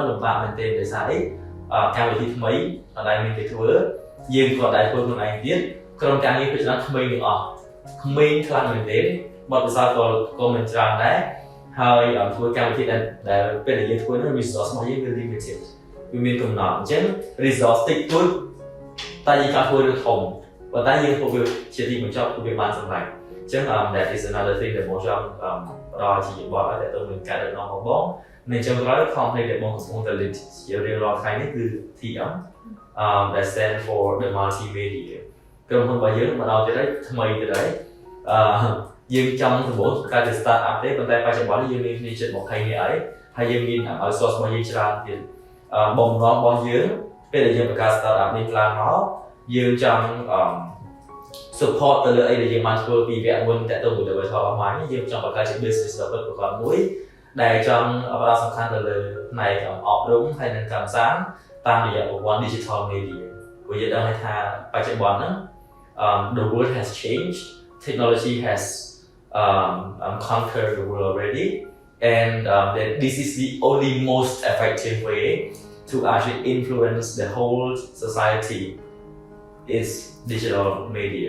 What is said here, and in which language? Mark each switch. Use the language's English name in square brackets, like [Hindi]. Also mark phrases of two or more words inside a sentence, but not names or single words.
[Khmer] លំបាកមែនទេដោយសារអីកម្មវិធីថ្មីអត់ដែលមានគេធ្វើយើងក៏ដែរធ្វើខ្លួនឯងទៀតក្រុមការងារពីច្រើនក្មេងទាំងអស់ក្មេងខ្លាំងមែនទេបទពិសោធន៍ក៏មិនច្រើនដែរហើយធ្វើកម្មវិធី ដែលពេលដែលយើងធ្វើនោះ resource របស់យើងវា limited វាមានកំណត់អញ្ចឹង resource តិចតួចតែយើងចង់ធ្វើរឿងធំប៉ុន្តែយើងធ្វើវាជាទីបញ្ចប់វា បានសម្រេចអញ្ចឹង [English] that is another thing [Khmer] ដែលបងចង់ផ្ដល់ជាបទឲ្យទៅនឹងការដឹកនាំរបស់បងនៅចុងក្រោយ company ដែលបងកំពុងតែ lead ជារៀងរាល់ថ្ងៃនេះគឺ TM [English] that stand for the multimedia [Khmer] ក្រុមហ៊ុនរបស់យើងមកដល់ទៀតហើយថ្មីទៀតហើយយើងចង់សម្បូរការជា [English] start up [Khmer] ទេប៉ុន្តែបច្ចុប្បន្ននេះយើងមានគ្នាជិត20នាក់ហើយយើងមាន outsource របស់យើងច្រើនទៀតបំណងរបស់យើងពេលដែលយើងបង្កើត [English] start up [Khmer] នេះឡើងមកយើងចង់ support ទៅលើអីដែលយើងបានធ្វើពីវគ្គមុនតាក់ទងជាមួយ [English] digital marketing [Khmer] យើងចង់បង្កើតជា business ដ៏ពិតប្រាកដមួយដែលចង់ផ្ដោតសំខាន់ទៅលើផ្នែកអប់រំហើយនិងកម្មសាស្ត្រតាមរយៈប្រព័ន្ធ [English] digital media [Khmer] ព្រោះយើងដឹងថាបច្ចុប្បន្នហ្នឹង [English] the world has changed technology has conquered the world already and that this is the only most effective way to actually influence the whole society is digital media.